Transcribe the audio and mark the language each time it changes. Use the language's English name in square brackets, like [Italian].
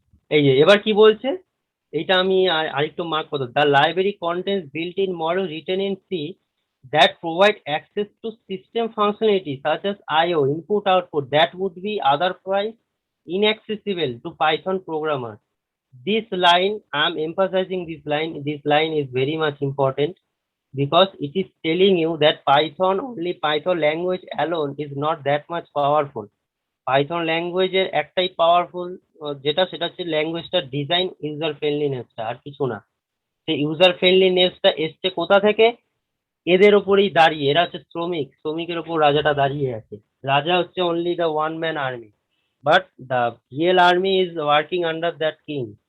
[Bangla] এই যে এবার কি বলছে, এইটা আমি আরেকটু মার্ক করতে, [English] The library contains built in module written in C that provide access to system functionality such as I/O, input output, that would be otherwise inaccessible to Python programmers. This line, I'm emphasizing this line. This line is very much important because it is telling you that Python, only Python language alone is not that much powerful. [Bangla] Python ল্যাঙ্গুয়েজের একটাই powerful যেটা, সেটা হচ্ছে ল্যাঙ্গুয়েজটার design, user ফ্রেন্ডলিনেসটা, আর কিছু না। সেই user ফ্রেন্ডলিনেসটা এসছে কোথা থেকে? এদের ওপরেই দাঁড়িয়ে, এরা হচ্ছে শ্রমিক, শ্রমিকের ওপর রাজাটা দাঁড়িয়ে আছে। রাজা হচ্ছে [English] Only the one man army, but the real army is working under that king.